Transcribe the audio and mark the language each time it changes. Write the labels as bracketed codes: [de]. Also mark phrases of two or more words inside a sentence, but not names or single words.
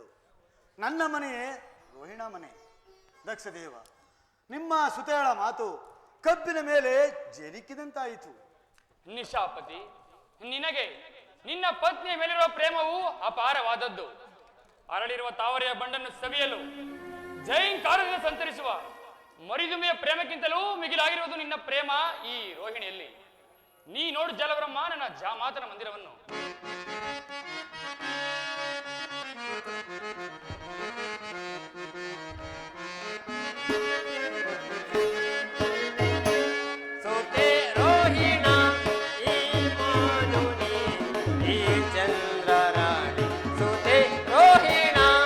[kn] ನನ್ನ ಮನೆಯೇ ರೋಹಿಣ ಮನೆ. ದಕ್ಷದೇವ, ನಿಮ್ಮ ಸುತೆಗಳ ಮಾತು ಕಬ್ಬಿನ ಮೇಲೆ ಜೇನಿಕ್ಕಿದಂತಾಯಿತು. ನಿಶಾಪತಿ, ನಿನಗೆ ನಿನ್ನ ಪತ್ನಿಯ ಮೇಲಿರುವ ಪ್ರೇಮವು ಅಪಾರವಾದದ್ದು. ಅರಳಿರುವ ತಾವರೆಯ ಬಂಡನ್ನು ಸವಿಯಲು ಜೈಂಕಾರದಿಂದ ಸಂತರಿಸುವ ಮರಿದುಮೆಯ ಪ್ರೇಮಕ್ಕಿಂತಲೂ ಮಿಗಿಲಾಗಿರುವುದು ನಿನ್ನ ಪ್ರೇಮ ಈ ರೋಹಿಣಿಯಲ್ಲಿ. ನೀ ನೋಡು ಜಲಬ್ರಹ್ಮ ನನ್ನ ಜಾಮಾತನ ಮಂದಿರವನ್ನು. ಸುತೆ ರೋಹಿಣ ಈ ಮಾನುನಿ ಈ ಚಂದ್ರರಾಣಿ ಸುತೆ ರೋಹಿಣ